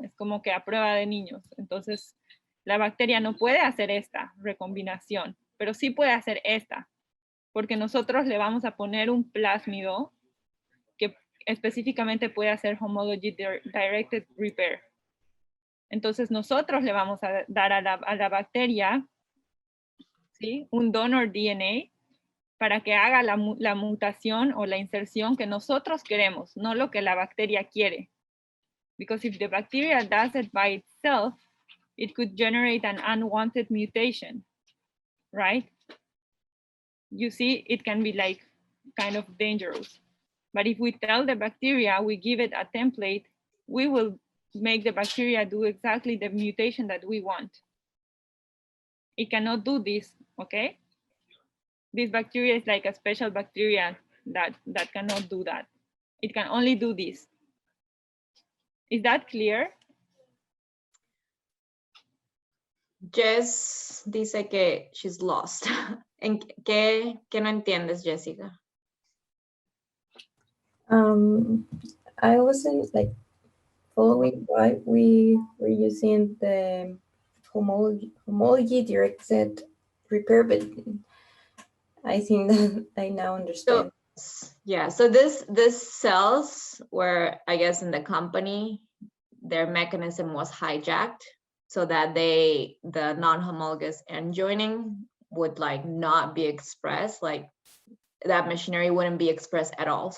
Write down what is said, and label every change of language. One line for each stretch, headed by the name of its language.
Spanish: Es como que a prueba de niños. Entonces, la bacteria no puede hacer esta recombinación, pero sí puede hacer esta, porque nosotros le vamos a poner un plásmido que específicamente puede hacer homology directed repair. Entonces nosotros le vamos a dar a la bacteria, ¿sí?, un donor DNA para que haga la mutación o la inserción que nosotros queremos, no lo que la bacteria quiere.
English: Because if the bacteria does it by itself, it could generate an unwanted mutation, right? You see, it can be like kind of dangerous. But if we tell the bacteria, we give it a template, we will make the bacteria do exactly the mutation that we want. It cannot do this, okay? This bacteria is like a special bacteria that cannot do that. It can only do this. Is that clear?
Spanish: Jess dice que
English: she's lost.
Spanish: ¿En qué no entiendes, Jessica?
English: I wasn't like following why we were using the homology directed repair, but I think that I now understand. So this cells were, I guess, in the company, their mechanism was hijacked so that the non-homologous end joining would like not be expressed, like that machinery wouldn't be expressed at all.